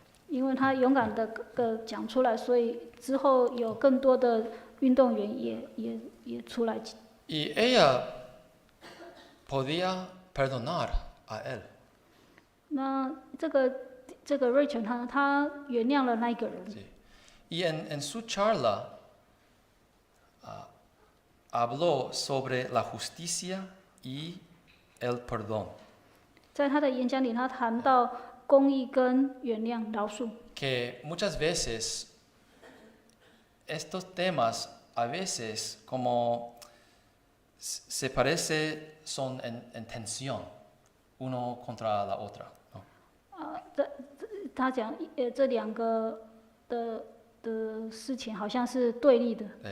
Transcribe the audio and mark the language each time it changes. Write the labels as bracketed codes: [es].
[zh] 因为他勇敢的讲出来，所以之后有更多的运动员也出来。 [es] Y ella podía perdonar a él. [zh] 那这个瑞全他原谅了那一个人。 [es] Sí. Y en su charla habló sobre la justicia y el perdón. [zh] 在他的演讲里，他谈到公义跟原谅、饶恕。 [es] Que muchas veces estos temas a veces como se parece son en tensión uno contra la otra, ¿no? [zh] 他讲这两个的事情好像是对立的。